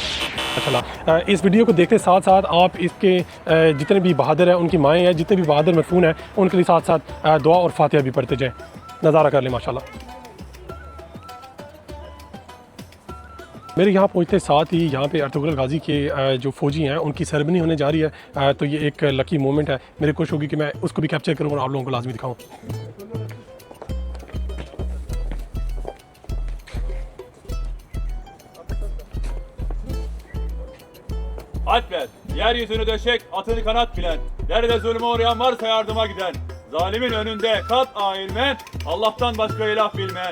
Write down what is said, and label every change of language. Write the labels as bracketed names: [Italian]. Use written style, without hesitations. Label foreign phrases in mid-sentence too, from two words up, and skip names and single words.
[Hindi] चला इस वीडियो को देखते साथ साथ आप इसके जितने भी बहादुर हैं, उनकी माएँ हैं, जितने भी बहादुर मदफून हैं, उनके लिए साथ साथ दुआ और फातिहा भी पढ़ते जाएँ। नज़ारा कर लें माशाल्लाह। मेरे यहाँ पहुँचते साथ ही यहाँ पे अर्तुगरुल गाजी के जो फ़ौजी हैं उनकी सेरेमनी होने जा रही है। तो ये एक [English] lucky moment [Hindi] है। मेरी कोशिश होगी कि मैं उसको भी कैप्चर करूँ और आप लोगों को लाजमी दिखाऊँ। [Turkish] Alp ver, yeryüzünü döşek, atını kanat bilen, nerede zulme uğrayan varsa yardıma giden. Zalimin önünde kat ailmen, Allah'tan başka ilah bilmeyen.